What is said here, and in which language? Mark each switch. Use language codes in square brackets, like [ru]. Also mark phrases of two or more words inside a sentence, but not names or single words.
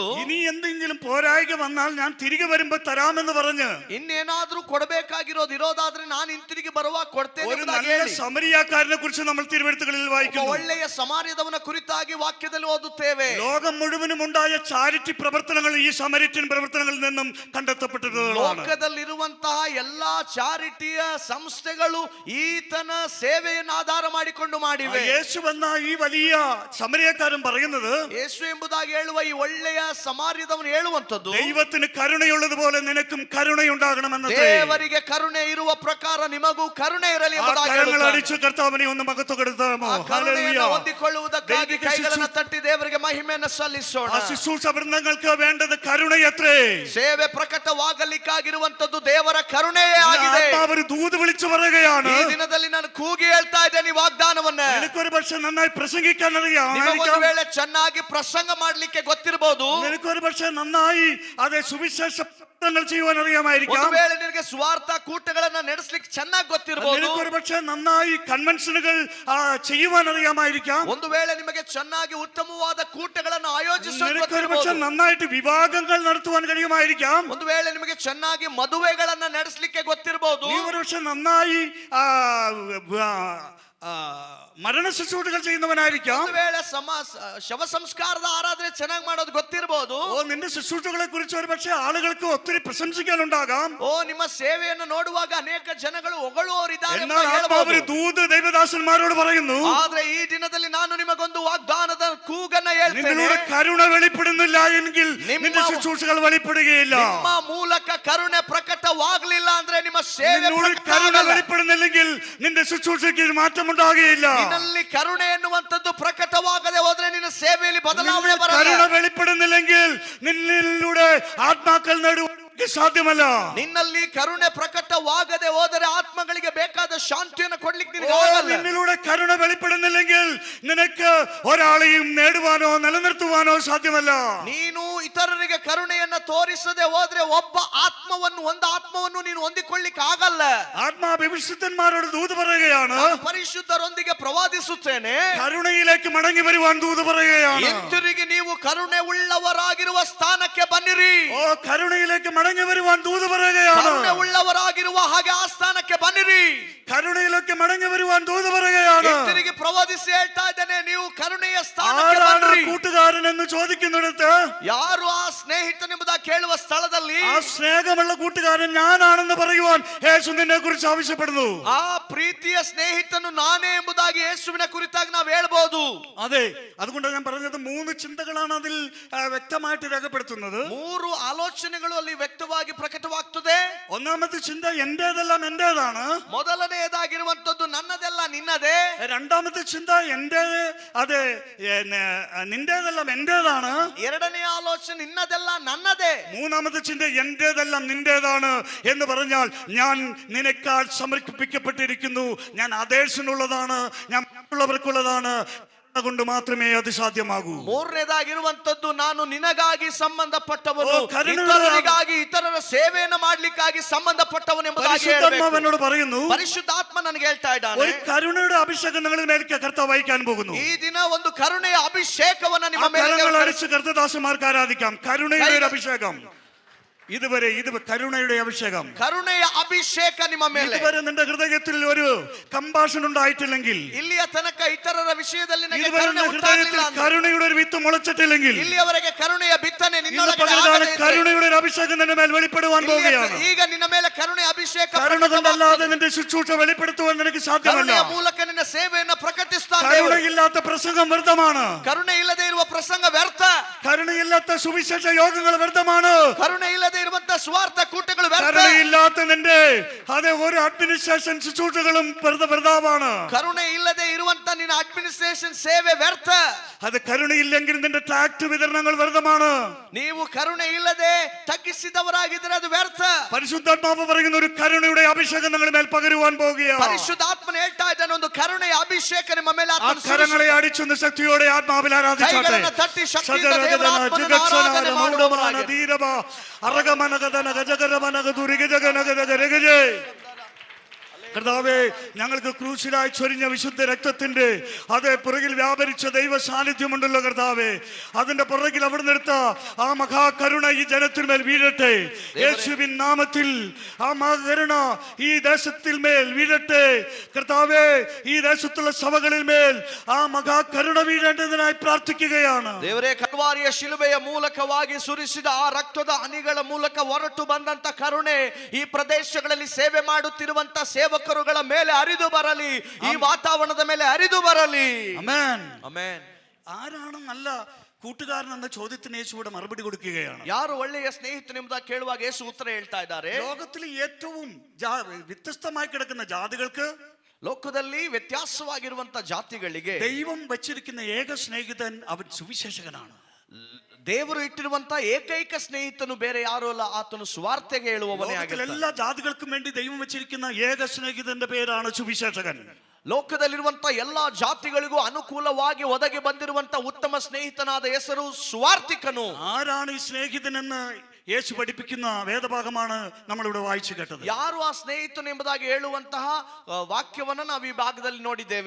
[ml] ഇനി എന്തെങ്കിലും പോരായ്ക വന്നാൽ ഞാൻ തിരികെ വരുമ്പോ തരാമെന്ന് പറഞ്ഞ് [kn] ಇನ್ನೇನಾದ್ರೂ ಕೊಡಬೇಕಾಗಿರೋದು ಇರೋದಾದ್ರೆ ನಾನು ಹಿಂತಿರುಗಿ ಬರುವಾಗ ಕೊಡ್ತೇನೆ [ml] ഒരു [kn] ಎಂಬುದಾಗಿ [ml] നല്ല [kn] ಹೇಳಿ, [ml] സമരിയാക്കാരനെ കുറിച്ച് നമ്മൾ തിരുവെഴുത്തുകളിൽ [kn] ಒಬ್ಬ [ml] വായിക്കുന്നു. [kn] ಒಳ್ಳೆಯ ಸಮಾರ್ಯದವನ ಕುರಿತಾಗಿ ವಾಕ್ಯದಲ್ಲಿ ಓದುತ್ತೇವೆ. [ml] ലോകം മുഴുവനും ഉണ്ടായ ചാരിറ്റി പ്രവർത്തനങ്ങൾ ഈ സമരിറ്റൻ പ്രവർത്തനങ്ങളിൽ നിന്നും കണ്ടെത്തപ്പെട്ടിട്ടുള്ളതാണ്. [kn] ಲೋಕದಲ್ಲಿರುವಂತಹ ಎಲ್ಲಾ ಚಾರಿಟಿಯ ಸಂಸ್ಥೆಗಳು ಈತನ ಸೇವೆಯನ್ನು ಆಧಾರ ಮಾಡಿಕೊಂಡು ಮಾಡಿವೆ. [ml] യേശു എന്ന ഈ വലിയ സമരിയക്കാരൻ പറയുന്നത്, [kn] ಯೇಸು ಎಂಬುದಾಗಿ ಹೇಳುವ ಈ ಒಳ್ಳೆಯ ಸಮಾರ್ಯದವನು ಹೇಳುವಂತದ್ದು, [ml] ദൈവത്തിന് കരുണയുള്ളതുപോലെ നിനക്കും കരുണയുണ്ടാകണമെന്ന്. [kn] ದೇವರಿಗೆ ಕರುಣೆ ಇರುವ ಪ್ರಕಾರ ನಿಮಗೂ ಕರುಣೆ ಇರಲಿ ಎಂಬುದಾಗಿ [ml] കരങ്ങൾ [kn] ಹೇಳುತ್ತಾನೆ. [ml] അടിച്ചു കർത്താവിനെ ഒന്ന് മഹത്വപ്പെടുത്താമോ? [kn] ಆ ಕರುಣೆಯನ್ನು [ml] ഹല്ലേലൂയ. [kn] ಹೊಂದಿಕೊಳ್ಳುವುದಕ್ಕಾಗಿ ಕೈಗಳನ್ನು ತಟ್ಟಿ ದೇವರಿಗೆ ಮಹಿಮೆಯನ್ನು ಸಲ್ಲಿಸೋಣ. [ml] ആ ശുശ്രൂഷ വൃന്ദങ്ങൾക്ക് വേണ്ടത് കരുണയത്രേ. [kn] ಸೇವೆ ಪ್ರಕಟವಾಗಲಿಕ್ಕಾಗಿರುವಂತದ್ದು ದೇವರ ಕರುಣೆಯೇ ಆಗಿದೆ. [ml] ഒരു ദൂത് വിളിച്ചു പറയുകയാണ്, [kn] ಈ ದಿನದಲ್ಲಿ ನಾನು ಕೂಗಿ ಹೇಳ್ತಾ ಇದ್ದೇನೆ ಈ ವಾಗ್ದಾನವನ್ನ. [ml] നിനക്കൊരു പക്ഷെ നന്നായി പ്രസംഗിക്കാൻ അറിയാം, [kn] ನಿಮಗೊಂದು ವೇಳೆ ಚೆನ್ನಾಗಿ ಪ್ರಸಂಗ ಮಾಡ್ಲಿಕ್ಕೆ ಗೊತ್ತಿರಬಹುದು. [ml] നിനക്കൊരു പക്ഷെ നന്നായി അതെ സുവിശേഷ പ്രവർത്തനങ്ങൾ ചെയ്യുവാൻ അറിയാമായിരിക്കാം. [kn] ಒಂದು ವೇಳೆ ನಿನಗೆ ಸ್ವಾರ್ಥ ಕೂಟಗಳನ್ನ ನಡೆಸಲಿಕ್ಕೆ ಚೆನ್ನಾಗಿ ಗೊತ್ತಿರಬಹುದು. [ml] നിനക്കൊരു പക്ഷെ നന്നായി കൺവെൻഷനുകൾ ചെയ്യുവാൻ അറിയാമായിരിക്കാം. [kn] ಒಂದು ವೇಳೆ ನಿಮಗೆ ಚೆನ್ನಾಗಿ ಉತ್ತಮವಾದ ಕೂಟಗಳನ್ನು ಆಯೋಜಿಸಲು [ml] നിനക്കൊരു പക്ഷെ [kn] ಗೊತ್ತಿರಬಹುದು. [ml] നന്നായിട്ട് വിവാഹങ്ങൾ നടത്തുവാൻ കഴിയുമായിരിക്കാം. [kn] ಒಂದು ವೇಳೆ ನಿಮಗೆ ಚೆನ್ನಾಗಿ ಮದುವೆಗಳನ್ನ ನಡೆಸಲಿಕ್ಕೆ ಗೊತ್ತಿರಬಹುದು. [ml] നീ ഒരു പക്ഷെ നന്നായി മരണ ശുശ്രൂഷകൾ ചെയ്യുന്നവനായിരിക്കാം. [kn] ಒಂದು ವೇಳೆ ಶವ ಸಂಸ್ಕಾರದ ಆರಾಧನೆ ಚೆನ್ನಾಗಿ ಮಾಡೋದು ಗೊತ್ತಿರಬಹುದು. [ml] ഓ നിന്റെ ശുശ്രൂഷകളെ കുറിച്ച് ഒരു പക്ഷേ ആളുകൾക്ക് ഒത്തിരി പ്രശംസിക്കാനുണ്ടാകാം. [kn] ಓ ನಿಮ್ಮ ಸೇವೆಯನ್ನು ನೋಡುವಾಗ ಅನೇಕ ಜನಗಳು ಹೊಗಳುವವರಿದ್ದಾರೆ ಅಂತ [ml] എന്നാൽ ആത്മാവ് [kn] ಹೇಳಬಹುದು. [ml] ദൂത ദൈവദാസന്മാരോട് പറയുന്നു, [kn] ಆದ್ರೆ ಈ ದಿನದಲ್ಲಿ ನಾನು ನಿಮಗೊಂದು വാഗ്ದಾನದ ಕೂಗನ್ನ ಹೇಳ್ತೇನೆ. [ml] നിന്നിലൂടെ കരുണ വെളിപ്പെടുന്നില്ല എങ്കിൽ നിന്റെ ശുശ്രൂഷകൾ വെളിപ്പെടുകയില്ല. [kn] ನಿಮ್ಮ ಮೂಲಕ ಕರುಣೆ ಪ್ರಕಟವಾಗಲಿಲ್ಲ ಅಂದ್ರೆ ನಿಮ್ಮ ಸೇವೆ [ml] നിന്നോട് കരുണ വെളിപ്പെടുന്നില്ലെങ്കിൽ നിന്റെ ശുശ്രൂഷയ്ക്ക് മാറ്റമുണ്ടാകുകയില്ല. [kn] ನಿನ್ನಲ್ಲಿ ಕರುಣೆ ಎನ್ನುವಂತದ್ದು ಪ್ರಕಟವಾಗದೆ ಹೋದ್ರೆ ನಿನ್ನ ಸೇವೆಯಲ್ಲಿ ಬದಲಾವಣೆ [ml] കരുണ [kn] ಬರಲ್ಲ. [ml] വെളിപ്പെടുന്നില്ലെങ്കിൽ നിന്നിലൂടെ ആത്മാക്കൾ നേടുവാൻ സാധ്യമല്ല. [kn] ನಿನ್ನಲ್ಲಿ ಕರುಣೆ ಪ್ರಕಟವಾಗದೆ ಹೋದರೆ ಆತ್ಮಗಳಿಗೆ ಬೇಕಾದ ಶಾಂತಿಯನ್ನು ಕೊಡ್ಲಿಕ್ಕೆ [ml] ഓ, [kn] ನಿನಗೆ ಆಗಲ್ಲ. [ml] നിന്നിലൂടെ കരുണ വെളിപ്പെടുന്നില്ലെങ്കിൽ നിനക്ക് ഒരാളെയും നേടുവാനോ നിലനിർത്തുവാനോ സാധ്യമല്ല. [kn] ನೀನು ಇತರರಿಗೆ ಕರುಣೆಯನ್ನ ತೋರಿಸದೆ ಹೋದ್ರೆ ಒಬ್ಬ ಒಂದು ಆತ್ಮವನ್ನು ನೀನು ಹೊಂದಿಕೊಳ್ಳಿಕ್ಕೆ ಆಗಲ್ಲ. [ml] ആത്മാഭിഷിക്തന്മാരോട് ദൂത് പറയുകയാണ്, [kn] ನಾನು ಪರಿಶುದ್ಧರೊಂದಿಗೆ ಪ್ರವಾದಿಸುತ್ತೇನೆ. [ml] കരുണയിലേക്ക് മടങ്ങി വരുവാൻ ദൂത് പറയുകയാണ്. [kn] ಹಿಂತಿರುಗಿ ನೀವು ಕರುಣೆ ಉಳ್ಳವರಾಗಿರುವ ಸ್ಥಾನಕ್ಕೆ ಬನ್ನಿರಿ. [ml] ഓ, കരുണയിലേക്ക് മടങ്ങി വരുവാൻ ദൂത് പറയുകയാണ്. [kn] ಕರುಣೆ ಉಳ್ಳವರಾಗಿರುವ ಹಾಗೆ ಆ ಸ್ಥಾನಕ್ಕೆ ಬನ್ನಿರಿ. [ml] കരുണയിലേക്ക് മടങ്ങി വരുവാൻ ദൂത് പറയുകയാണ്. [kn] ಹಿಂತಿರುಗಿ ಪ್ರವಾದಿಸಿ ಹೇಳ್ತಾ ಇದ್ದೇನೆ, ನೀವು ಕರುಣೆಯ ಸ್ಥಾನಕ್ಕೆ [ml] ആരാണ് [kn] ಬನ್ನಿರಿ. [ml] കൂട്ടുകാരൻ എന്ന് ചോദിക്കുന്നിടത്ത് [kn] ಯಾರು ಆ ಸ್ನೇಹಿತನೆಂಬುದಾಗಿ ಕೇಳುವ ಸ್ಥಳದಲ್ಲಿ [ml] ആ സ്നേഹമുള്ള കൂട്ടുകാരൻ ഞാനാണെന്ന് പറയുവാൻ യേശു നിന്നെ കുറിച്ച് ആവശ്യപ്പെടുന്നു. [kn] ಆ ಪ್ರೀತಿಯ ಸ್ನೇಹಿತನು ನಾನೇ ಎಂಬುದಾಗಿ ಯೇಸುವಿನ ಕುರಿತಾಗಿ ನಾವು ಹೇಳ್ಬೋದು. [ml] അതെ, അതുകൊണ്ടാണ് ഞാൻ പറഞ്ഞത് 3 ചിന്തകളാണ് അതിൽ വ്യക്തമായിട്ട് രേഖപ്പെടുത്തുന്നത്. [kn] 3 ಆಲೋಚನೆಗಳು ಅಲ್ಲಿ ವ್ಯಕ್ತವಾಗಿ ಪ್ರಕಟವಾಗ್ತದೆ. [ml] ഒന്നാമത്തെ ചിന്ത എന്റേതെല്ലാം എന്റേതാണ്. [kn] ಮೊದಲನೆಯದಾಗಿರುವಂತದ್ದು ನನ್ನದೆಲ್ಲ ನಿನ್ನದೇ. [ml] രണ്ടാമത്തെ ചിന്ത എന്റേത്, അതെ, നിന്റേതെല്ലാം എന്റേതാണ്. [kn] ಎರಡನೇ ಆಲೋಚನೆ ನಿನ್ನದೆಲ್ಲ ನನ್ನದೇ. [ml] മൂന്നാമത്തെ ചിന്ത എന്റേതെല്ലാം നിന്റേതാണ് എന്ന് പറഞ്ഞാൽ ഞാൻ നിനക്കാൾ സമർപ്പിക്കപ്പെട്ടിരിക്കുന്നു, ഞാൻ അതേഴ്സിനുള്ളതാണ്, ഞാൻ മറ്റുള്ളവർക്കുള്ളതാണ്. കൊണ്ട് മാത്രമേ അത് സാധ്യമാകൂ. [kn] ಮೂರನೇದಾಗಿರುವಂತದ್ದು ನಾನು ನಿನಗಾಗಿ ಸಂಬಂಧಪಟ್ಟವನು, ಓ, ಕರುಣೆ ಇತರರಿಗಾಗಿ ಇತರರ ಸೇವೆಯನ್ನು ಮಾಡ್ಲಿಕ್ಕಾಗಿ ಸಂಬಂಧಪಟ್ಟವನು ಎಂಬುದಾಗಿ [ml] പരിശുദ്ധാത്മാവനോട് പറയുന്നു, [kn] ಪರಿಶುದ್ಧಾತ್ಮ ನನಗೆ ಹೇಳ್ತಾ ಇದ್ದಾನೆ, [ml] ഒരു കരുണയുടെ അഭിഷേകം നിങ്ങളുടെ മേലേക്ക് കർത്താവ് അയക്കാൻ പോകുന്നു. [kn] ಈ ದಿನ ಒಂದು ಕರುಣೆಯ ಅಭಿಷೇಕವನ್ನ ನಿಮ್ಮ [ml] ആ കരങ്ങൾ [kn] ಮೇಲೆ [ml] അടിച്ച് കർത്തദാസന്മാർക്ക് ആരാധിക്കാം. കരുണയുടെ ഒരു അഭിഷേകം. ഇതുവരെ കരുണയുടെ അഭിഷേകം, [kn] ಕರುಣೆಯ ಅಭಿಷೇಕ ನಿಮ್ಮ ಮೇಲೆ. [ml] ഇതുവരെ നിന്റെ ഹൃദയത്തിൽ ഒരു കമ്പാഷൻ ഉണ്ടായിട്ടില്ലെങ്കിൽ, [kn] ಇಲ್ಲಿಯ ತನಕ ಇತರರ ವಿಷಯದಲ್ಲಿ ನನಗೆ [ml] ഇതുവരെ [kn] ಕರುಣೆ [ml] നിന്റെ ഹൃദയത്തിൽ [kn] ಉಂಟಾಗಲಿಲ್ಲ ಅಂದ್ರೆ, [ml] കരുണയുടെ ഒരു വിത്ത് മുളച്ചിട്ടില്ലെങ്കിൽ, [kn] ಇಲ್ಲಿಯವರೆಗೆ ಕರುಣೆಯ ಬಿತ್ತನೆ [ml] ഇന്ന് [kn] ನಿನ್ನೊಳಗಡೆ [ml] പകൽക്കാലം [kn] ಆಗದೇ ಇದ್ರೆ, [ml] കരുണയുടെ ഒരു അഭിഷേകം നിന്റെ മേൽ വെളിപ്പെടുവാൻ പോവുകയാണ്. [kn] ಈಗ ನಿನ್ನ ಮೇಲೆ ಕರುಣೆಯ ಅಭಿಷೇಕ [ml] കരുണ കൊണ്ടല്ലാതെ നിന്റെ ശുശ്രൂഷ വെളിപ്പെടുത്തുവാൻ നിനക്ക് സാധ്യമല്ല. [kn] ಕರುಣೆಯ ಮೂಲಕ ನಿನ್ನ ಸೇವೆಯನ್ನು ಪ್ರಕಟಿಸ್ತಾ [ml] കരുണയില്ലാത്ത പ്രസംഗം വ്യർത്ഥമാണ്. [kn] ಕರುಣೆ ಇಲ್ಲದೆ ಇರುವ ಪ್ರಸಂಗ ವ್ಯರ್ಥ. [ml] കരുണയില്ലാത്ത സുവിശേഷ യോഗങ്ങൾ വ്യർത്ഥമാണ്. [kn] ಕರುಣೆ ಇಲ್ಲದೆ ಇರುವಂತ ಸ್ವಾರ್ಥ ಕೂಟಗಳು ವ್ಯರ್ಥ. [ml] കരുണയില്ലാത്ത നിന്റെ ഒരു അഡ്മിനിസ്ട്രേഷൻ ശുശ്രൂഷകളും വ്യർത്ഥമാണ്. [kn] ಕರುಣೆ ಇಲ್ಲದೆ ಇರುವಂತ ನಿನ್ನ ಅಡ್ಮಿನಿಸ್ಟ್ರೇಷನ್ ಸೇವೆ ವ್ಯರ್ಥ. [ml] അത് കരുണയില്ലെങ്കിൽ നിന്റെ ട്രാക്ട് വിതരണങ്ങൾ വ്യർത്ഥമാണ്. [kn] ನೀವು ಕರುಣೆ ಇಲ್ಲದೆ ತಗ್ಗಿಸಿದವರಾಗಿದ್ದರೆ ಅದು ವ್ಯರ್ಥ. [ml] പരിശുദ്ധാത്മാവ് പറയുന്ന ഒരു കരുണയുടെ അഭിഷേകം നിങ്ങളുടെ മേൽ പകരുവാൻ പോകുകയാണ്. [kn] ಪರಿಶುದ್ಧಾತ್ಮನ ಹೇಳ್ತಾ ಇದ್ದಾನೆ, ಒಂದು ಕರುಣೆಯ ಅಭಿಷೇಕ ನಿಮ್ಮ ಮೇಲೆ [ml] ആ കരങ്ങളെ അടിച്ചൊന്ന് ശക്തിയോടെ ആത്മാവിൽ ആരാധിച്ചാട്ടെ. [kn] ಕೈಗಳನ್ನು ತಟ್ಟಿ ಶಕ್ತಿಯಿಂದ ದೇವರ ಆತ್ಮನನ್ನು ಆರಾಧನೆ ಮಾಡುವವರಾಗಿ. [ml] കർത്താവേ, ഞങ്ങൾക്ക് ക്രൂശിലായി ചൊരിഞ്ഞ വിശുദ്ധ രക്തത്തിന്റെ അതേ പുറകിൽ വ്യാപരിച്ച ദൈവ സാന്നിധ്യമുണ്ടല്ലോ കർത്താവേ, അതിന്റെ പുറകിൽ അവിടെ നിർത്ത ആ മഹാകരുണ ഈ ജനത്തിന്മേൽ വീഴട്ടെ. യേശുവിൻ നാമത്തിൽ ആ മഹാകരുണ ഈ ദേശത്തിൽ മേൽ വീഴട്ടെ കർത്താവേ. ഈ ദേശത്തുള്ള സഭകളിൽ മേൽ ആ മഹാകരുണ വീഴേണ്ടതിനായി പ്രാർത്ഥിക്കുകയാണ്. [kn] ದೇವರೇ, ಕಲ್ವಾರಿಯ ಶಿಲುಬೆಯ ಮೂಲಕವಾಗಿ ಸುರಿಸಿದ ಆ ರಕ್ತದ ಹನಿಗಳ ಮೂಲಕ ಹೊರಟು ಬಂದಂತ ಕರುಣೆ ಈ ಪ್ರದೇಶಗಳಲ್ಲಿ ಸೇವೆ ಮಾಡುತ್ತಿರುವಂತ ಸೇವಕರುಗಳ ಮೇಲೆ ಹರಿದು ಬರಲಿ, ಈ ವಾತಾವರಣದ ಮೇಲೆ ಹರಿದು ಬರಲಿ. [ml] ആമേൻ. [kn] ಆಮೆನ್. [ml] ആരാണ് നല്ല കൂട്ടുകാരൻ എന്ന ചോദ്യത്തിന് യേശുവിടെ മറുപടി കൊടുക്കുകയാണ്. [kn] ಯಾರು ಒಳ್ಳೆಯ ಸ್ನೇಹಿತನೆಂಬುದಾಗಿ ಕೇಳುವಾಗ ಯೇಸು ಉತ್ತರ ಹೇಳ್ತಾ ಇದ್ದಾರೆ, [ml] ലോകത്തിലെ ഏറ്റവും വ്യത്യസ്തമായി കിടക്കുന്ന ജാതികൾക്ക്, [kn] ಲೋಕದಲ್ಲಿ ವ್ಯತ್ಯಾಸವಾಗಿರುವಂತ ಜಾತಿಗಳಿಗೆ [ml] ദൈവം വച്ചിരിക്കുന്ന ഏക സ്നേഹിതൻ അവൻ സുവിശേഷകനാണ്. [kn] ದೇವರು ಇಟ್ಟಿರುವಂತ ಏಕೈಕ ಸ್ನೇಹಿತನು ಬೇರೆ ಯಾರು ಅಲ್ಲ, ಆತನು ಸುವಾರ್ತೆಗೆ ಹೇಳುವವನೇ ಆಗಿರ್ತಾನೆ. [ml] എല്ലാ ജാതികൾക്കും വേണ്ടി ദൈവം വെച്ചിരിക്കുന്ന ഏക സ്നേഹിതന്റെ പേരാണ് സുവിശേഷകൻ. [kn] ಲೋಕದಲ್ಲಿರುವಂತ ಎಲ್ಲಾ ಜಾತಿಗಳಿಗೂ ಅನುಕೂಲವಾಗಿ ಒದಗಿ ಬಂದಿರುವಂತ ಉತ್ತಮ ಸ್ನೇಹಿತನಾದ ಹೆಸರು ಸುವಾರ್ತಿಕನು. [ml] ആരാണ് ഈ സ്നേഹിതനെന്ന് യേശു പഠിപ്പിക്കുന്ന വേദഭാഗമാണ് നമ്മളിവിടെ വായിച്ചു കേട്ടത്. [kn] ಯಾರು ಆ ಸ್ನೇಹಿತನು ಎಂಬುದಾಗಿ ಹೇಳುವಂತಹ ವಾಕ್ಯವನ್ನ ನಾವು ಈ ಭಾಗದಲ್ಲಿ ನೋಡಿದ್ದೇವೆ.